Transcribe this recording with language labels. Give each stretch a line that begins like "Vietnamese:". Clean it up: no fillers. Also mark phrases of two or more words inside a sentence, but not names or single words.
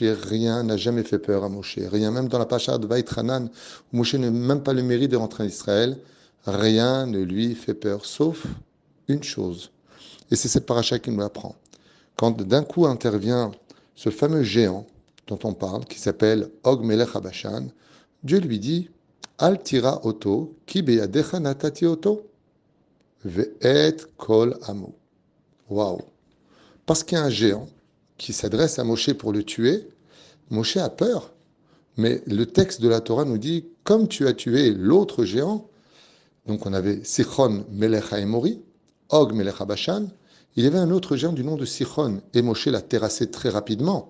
French: Rien n'a jamais fait peur à Moshe. Rien, même dans la pacha de Vaïtranan, où Moshe n'a même pas le mérite de rentrer en Israël, rien ne lui fait peur, sauf une chose. Et c'est cette paracha qui nous l'apprend. Quand d'un coup intervient ce fameux géant dont on parle, qui s'appelle Og Melech HaBashan, Dieu lui dit
Hebrew: אל תירא אותו, כי בידך נתתי אותו, ואת כל עמו.
French: Waouh! Parce qu'il y a un géant qui s'adresse à Moshe pour le tuer, Moshe a peur. Mais le texte de la Torah nous dit comme tu as tué l'autre géant, donc on avait Sichon Melech HaEmori, Og Melech HaBashan, il y avait un autre géant du nom de Sichon, et Moshe l'a terrassé très rapidement.